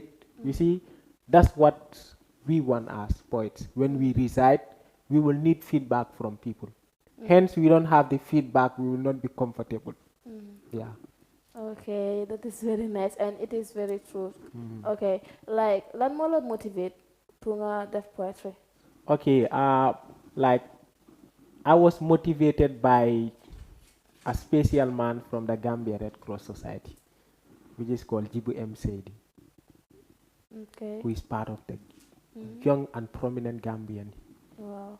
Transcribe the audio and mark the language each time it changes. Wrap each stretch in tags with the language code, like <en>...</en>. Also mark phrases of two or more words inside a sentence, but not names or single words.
<en>You see, that's what we want as poets. When we recite, we will need feedback from people. Hence, we don't have the feedback, we will not be comfortable. Yeah. Okay, that is very nice and it is very true.</en> <wo>Okay, like lan moo la motivate pour nga def poetry?</wo> <en>Okay, like I was motivated by a special man from the Gambia Red Cross Society, which is called Jibu M. Seidi, Okay. who is part of the young and prominent Gambian</en>